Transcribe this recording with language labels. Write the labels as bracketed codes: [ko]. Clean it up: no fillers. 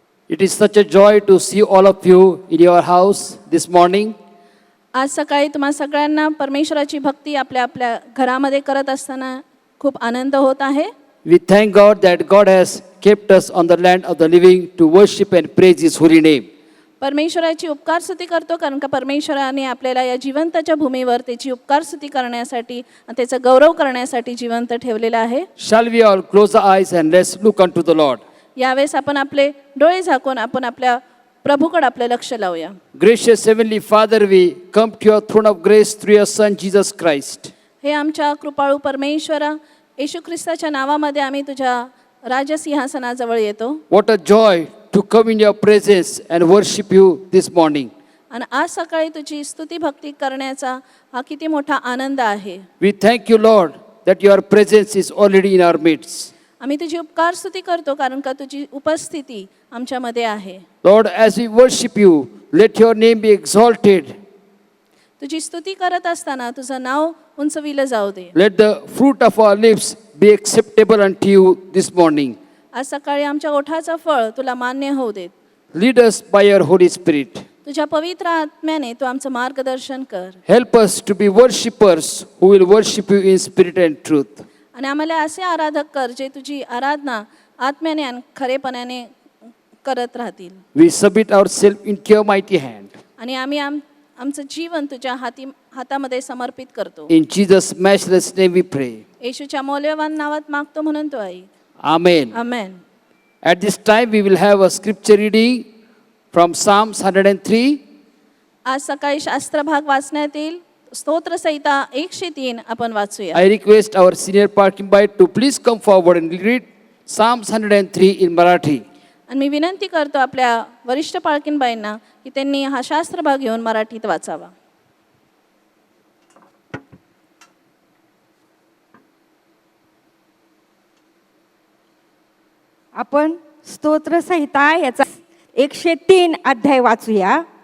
[en] It is such a joy to see all of you in your house this morning. [mr] आज सकाळी तुम्हा सगळ्यांना परमेश्वराची भक्ती आपल्या आपल्या घरामध्ये करत असताना खूप आनंद होत आहे. [en] We thank God that God has kept us on the land of the living to worship and praise His holy name. [mr] परमेश्वराची उपकार स्तुती करतो कारण का परमेश्वराने आपल्याला या जिवंताच्या भूमीवर त्याची उपकार स्तुती करण्यासाठी आणि त्याचा गौरव करण्यासाठी जिवंत ठेवलेला आहे. [en] Shall we all close our eyes and let's look unto the Lord. [mr] यावेळेस आपण आपले डोळे झाकून आपण आपल्या प्रभूकडे आपले लक्ष लावूया. [en] Gracious Heavenly Father, we come to your throne of grace through your Son Jesus Christ. [mr] हे आमच्या कृपाळू परमेश्वरा येशू ख्रिस्ताच्या नावामध्ये आम्ही तुझ्या राजसिंहासनाजवळ येतो. [en] What a joy to come in your presence and worship you this morning. [mr] आणि आज सकाळी तुझी स्तुती भक्ती करण्याचा हा किती मोठा आनंद आहे. [en] We thank you, Lord, that your presence is already in our midst. [mr] आम्ही तुझी उपकार स्तुती करतो कारण का तुझी उपस्थिती आमच्यामध्ये आहे. [en] Lord, as we worship you, let your name be exalted. [mr] तुझी स्तुती करत असताना तुझं नाव उंचविलं जाऊ दे. [en] Let the fruit of our lips be acceptable unto you this morning. [mr] आज सकाळी आमच्या ओठाचं फळ तुला मान्य होऊ देत. [en] Lead us by your Holy Spirit. [mr] तुझ्या पवित्र आत्म्याने तू आमचं मार्गदर्शन कर. [en] Help us to be worshippers who will worship you in spirit and truth. [mr] आणि आम्हाला असे आराधक कर जे तुझी आराधना आत्म्याने आणि खरेपणाने करत राहतील. [en] We submit ourselves into your mighty hand. [mr] आणि आम्ही आमचं जीवन तुझ्या हातामध्ये समर्पित करतो. [en] In Jesus' matchless name we pray. [mr] येशूच्या मौल्यवान नावात मागतो म्हणून तो आई. [en] Amen. [mr] Amen. [en] At this time we will have a scripture reading from Psalms 103. [mr] आज सकाळी शास्त्र भाग वाचण्यात येईल. स्तोत्र संहिता 103 आपण वाचूया. [en] I request our senior parking bite to please come forward and read Psalms 103 in Marathi. [mr] आणि मी विनंती करतो आपल्या वरिष्ठ पालकीनबाईंना की त्यांनी हा शास्त्र भाग घेऊन मराठीत वाचावा. आपण स्तोत्र संहिता याचा 103 अध्याय वाचूया.